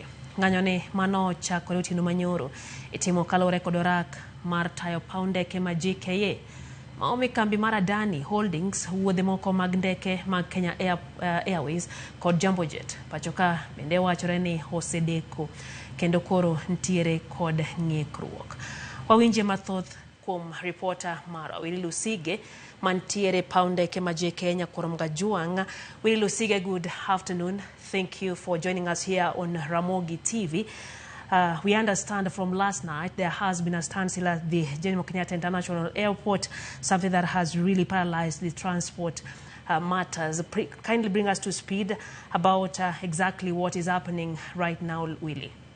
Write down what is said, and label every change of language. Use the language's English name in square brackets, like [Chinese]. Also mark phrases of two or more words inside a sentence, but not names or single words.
[Luo (Kenya and Tanzania)] Ng'anyo ni mano chakore otieno manyoro itimo kaluore kod orak mar tayo paw ndeke ma JKIA ma omi kambi mar Adani Holdings wuodhe moko mag ndeke mag Kenya Airways kod Jambo Jet. Pachoka bende wachore ni osedeko kendo koro ntiere kod ng'ikruok. Wawinje mathoth kuom reporter mara Willy Lusige mantiere paw ndeke ma JKIA Koro Mgajuang. Willy Lusige, [English] good afternoon. Thank you for joining us here on Ramogi TV. We understand from last night there has been a standstill at the Jomo Kenyatta International Airport, something that has really paralyzed the transport matters. Kindly bring us to speed about exactly what is happening right now, Willy.